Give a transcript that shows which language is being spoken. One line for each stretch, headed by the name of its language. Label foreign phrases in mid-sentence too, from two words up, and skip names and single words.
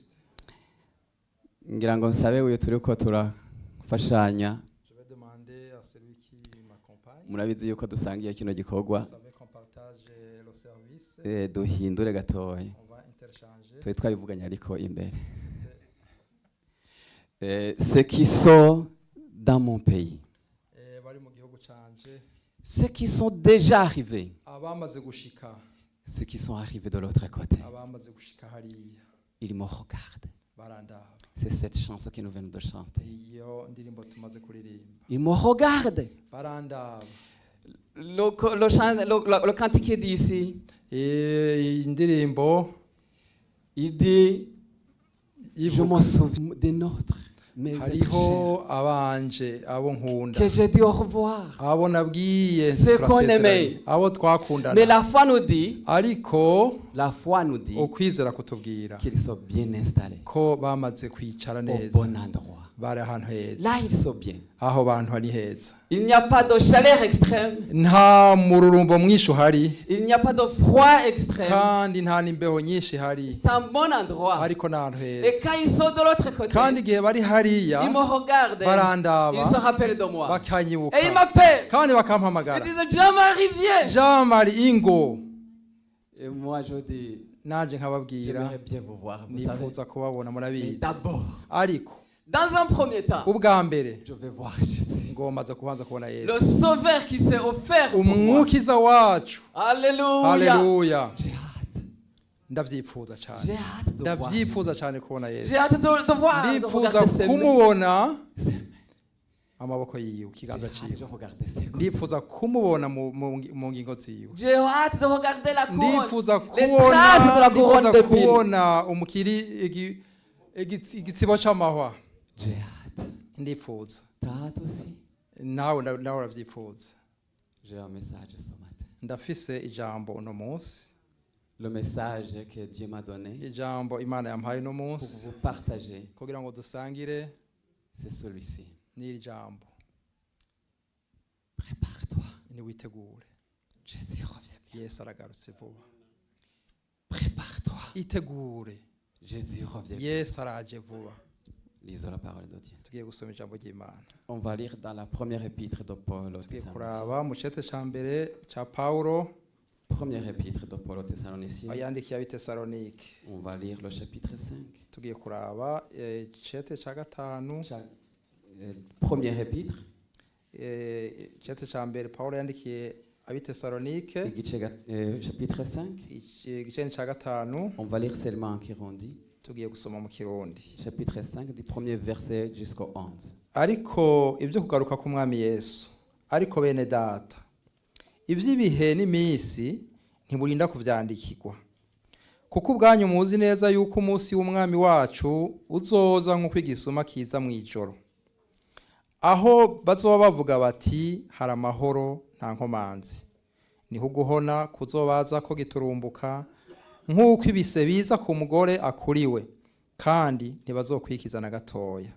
Rundi: Ngira ngo nsabe uyu turiko turafashanya, murabizi yuko dusangiye kino gikorwa, duhindure gatoya twe twabivuganye ariko imbere.
French: Ceux qui sont dans mon pays, ceux qui sont déjà arrivés, ceux qui sont arrivés de l'autre côté, ils me regardent. C'est cette chanson que nous venons de chanter. Ils me regardent. Le cantique dit ici, il dit, je me souviens de notre.
Rundi: hariho abanje abo nkunda
French: que j'ai dit au revoir,
Rundi: abo nabwiye
French: ce qu'on aimait,
Rundi: abo twakundana.
French: mais la foi nous dit,
Rundi: ukwizera kutubwira
French: qu'ils sont bien installés
Rundi: ko bamaze kwicara
French: au
Rundi: neza
French: bon endroit.
Rundi: bari ahantu heza,
French: Là ils sont bien.
Rundi: aho bantu hari heza,
French: Il n'y a pas de chaleur extrême,
Rundi: nta mururumbo mwinshi uhari
French: il n'y a pas de froid extrême.
Rundi: kandi nta n'imbeho nyinshi hari,
French: C'est un bon endroit.
Rundi: ariko n'ahantu
French: Et
Rundi: heza.
French: quand ils sont de l'autre côté,
Rundi: kandi igihe bari hariya
French: ils me regardent,
Rundi: barandaba
French: ils se rappellent de moi.
Rundi: bakanyibuka
French: Et ils m'appellent.
Rundi: kandi
French: Ils
Rundi: bakampamagara,
French: disent, Jean-Marie, viens.
Rundi: Jean Marie ingo.
French: Et moi je dis,
Rundi: Nanje nkababwira
French: j'aimerais bien vous voir, vous savez.
Rundi: nifuza kubabona
French: Mais
Rundi: murabizi,
French: d'abord,
Rundi: ariko
French: dans un premier temps,
Rundi: ubwa mbere
French: je vais voir Jésus,
Rundi: ngombaza kubanza kubona
French: le
Rundi: Yesu,
French: sauveur qui s'est offert pour moi.
Rundi: umwukiza wacu.
French: Alléluia.
Rundi: Haleluya,
French: J'ai hâte.
Rundi: ndavyifuza cyane,
French: J'ai hâte de voir.
Rundi: ndavyifuza cyane kubona
French: J'ai
Rundi: Yesu,
French: hâte de voir, de
Rundi: ndifuza
French: regarder ses mains.
Rundi: kumubona
French: Ses mains.
Rundi: amaboko yiwe,
French: J'ai
Rundi: ikiganza
French: hâte de
Rundi: ciwe,
French: regarder ses côtes.
Rundi: ndifuza kumubona mu ngingo ziwe,
French: J'ai hâte de regarder la couronne.
Rundi: ndifuza
French: Les traces de la couronne
Rundi: ndifuza
French: d'épines.
Rundi: kubona umukiri igitsibo c'amahwa,
French: J'ai hâte.
Rundi: ndifuza.
French: T'as hâte aussi?
Rundi: nawe uravyifuza.
French: J'ai un message ce matin.
Rundi: Ndafise ijambo uno munsi,
French: Le message que Dieu m'a donné
Rundi: ijambo Imana yampaye uno
French: pour
Rundi: munsi
French: vous partager,
Rundi: kugira ngo dusangire
French: c'est celui-ci.
Rundi: n'iri jambo.
French: Prépare-toi.
Rundi: Niwitegure,
French: Jésus revient bien.
Rundi: Yesu aragarutse vuba.
French: Prépare-toi.
Rundi: Itegure,
French: Jésus revient bien.
Rundi: Yesu araje vuba.
French: Lisons la parole de Dieu.
Rundi: Tugiye gusoma ijambo ry'Imana,
French: On va lire dans la première épître de Paul aux
Rundi: tugiye
French: Thessaloniciens.
Rundi: kuraba mu cete ca mbere ca Pawulo
French: Première épître de Paul aux Thessaloniciens.
Rundi: ayandikiye ab'Itesalonike.
French: On va lire le chapitre 5.
Rundi: Tugiye kuraba cete ca gatanu,
French: Première épître.
Rundi: cete ca mbere Pawulo yandikiye ab'Itesalonike,
French: Chapitre 5.
Rundi: igice ca gatanu.
French: On va lire seulement en Kirundi.
Rundi: Tugiye gusoma mu Kirundi.
French: Chapitre 5, du premier verset jusqu'au 11.
Rundi: Ariko ibyo kugaruka k'umwami Yesu, ariko bene data, ivy'ibihe n'iminsi ntiburinda kuvyandikirwa, kuko ubwanyu muzi neza yuko umunsi w'umwami wacu uzoza nk'uko igisuma kiza mw'ijoro, aho bazoba bavuga bati hari amahoro nta nkomanzi, niho uguhona kuzobaza ko giturumbuka nk'uko ibise biza ku mugore akuriwe, kandi ntibazokwikiza na gatoya.